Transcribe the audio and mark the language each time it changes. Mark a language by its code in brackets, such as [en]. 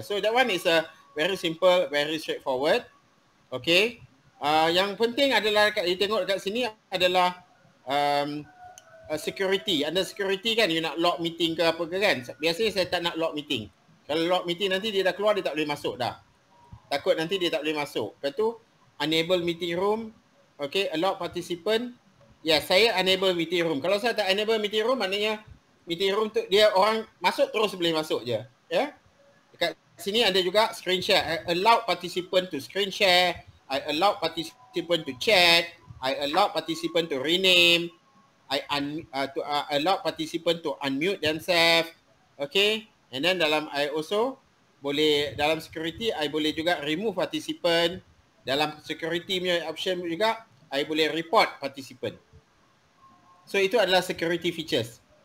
[en] So that one is a very simple, very straightforward. Okay. [ms] Yang penting adalah you tengok dekat sini adalah security. Under security kan you nak lock meeting ke apa ke kan. Biasanya saya tak nak lock meeting. Kalau lock meeting nanti dia dah keluar dia tak boleh masuk dah. Takut nanti dia tak boleh masuk. Lepas tu [en] enable meeting room. Okay, allow participant. [ms] Ya, saya enable meeting room. Kalau saya tak enable meeting room, maknanya meeting room tu dia orang masuk terus boleh masuk je. Ya. Dekat sini ada juga [en] screen share. I allow participant to screen share. I allow participant to chat. I allow participant to rename. I allow participant to unmute themselves. Okay. And then I also boleh dalam security I boleh juga remove participant. Dalam security punya option juga I boleh report participant. [ms] So itu adalah security features.